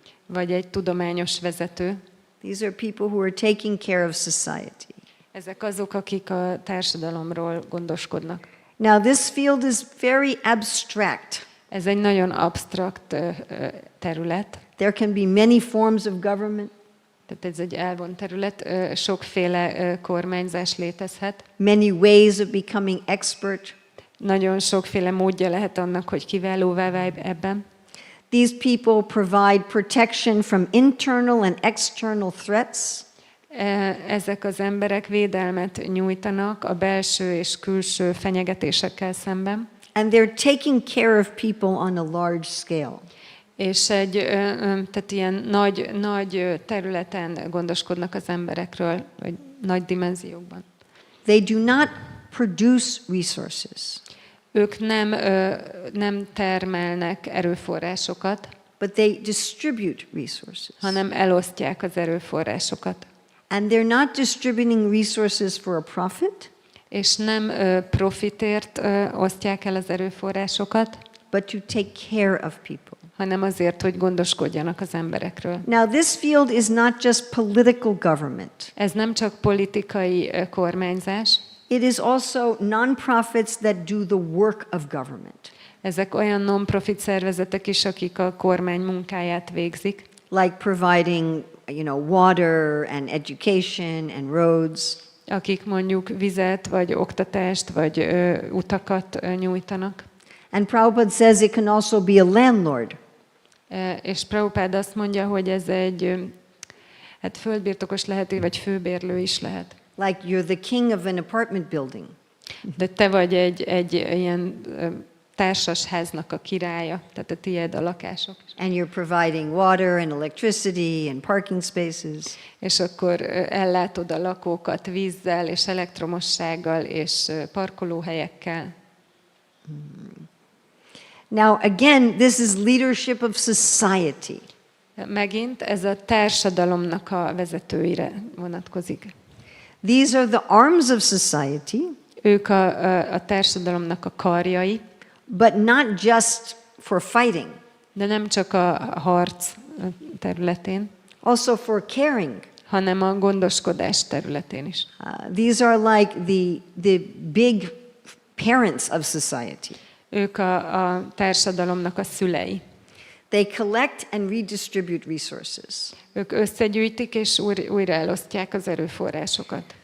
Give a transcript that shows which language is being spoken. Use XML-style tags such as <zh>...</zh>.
<hu>vagy egy tudományos vezető.</hu> <en>These are people who are taking care of society.</en> <hu>Ezek azok, akik a társadalomról gondoskodnak.</hu> <en>Now, this field is very abstract.</en> <hu>Ez egy nagyon absztrakt terület,</hu> <en>There can be many forms of government,</en> <hu>tehát ez egy elvont terület, sokféle kormányzás létezhet.</hu> <en>many ways of becoming expert.</en> <hu>Nagyon sokféle módja lehet annak, hogy kiválóvá válj ebben.</hu> <en>These people provide protection from internal and external threats.</en> <hu>Ezek az emberek védelmet nyújtanak a belső és külső fenyegetésekkel szemben.</hu> <en>And they're taking care of people on a large scale.</en> <hu>És tehát ilyen nagy területen gondoskodnak az emberekről, vagy nagy dimenziókban.</hu> <en>They do not produce resources,</en> <hu>Ők nem termelnek erőforrásokat,</hu> <en>but they distribute resources.</en> <hu>hanem elosztják az erőforrásokat.</hu> <en>And they're not distributing resources for a profit,</en> <hu>És nem profitért osztják el az erőforrásokat,</hu> <en>but to take care of people.</en> <hu>hanem azért, hogy gondoskodjanak az emberekről.</hu> <en>Now, this field is not just political government.</en> <hu>Ez nem csak politikai kormányzás,</hu> <en>It is also non-profits that do the work of government,</en> <hu>ezek olyan non-profit szervezetek is, akik a kormány munkáját végzik,</hu> <en>like providing, water and education and roads.</en> <hu>akik mondjuk vizet, vagy oktatást, vagy utakat nyújtanak.</hu> <en>And Prabhupada says it can also be a landlord.</en> <hu>És Prabhupád azt mondja, hogy ez egy földbirtokos lehet, vagy főbérlő is lehet.</hu> <en>Like you're the king of an apartment building.</en> <hu>De te vagy egy ilyen társasháznak a királya, tehát a tiéd a lakások.</hu> <en>And you're providing water and electricity and parking spaces.</en> <hu>És akkor ellátod a lakókat vízzel és elektromossággal és parkolóhelyekkel.</hu> <en>Now, again, this is leadership of society.</en> <hu>Megint ez a társadalomnak a vezetőire vonatkozik.</hu> <en>These are the arms of society,</en> <hu>Ők a társadalomnak a karjai,</hu> <en>but not just for fighting,</en> <hu>de nem csak a harc területén,</hu> <en>also for caring.</en> <hu>hanem a gondoskodás területén is.</hu> <en>These are like the big parents of society.</en> <hu>Ők a társadalomnak a szülei.</hu> <en>They collect and redistribute resources.</en> <hu>Ők összegyűjtik és újra elosztják az erőforrásokat.</hu>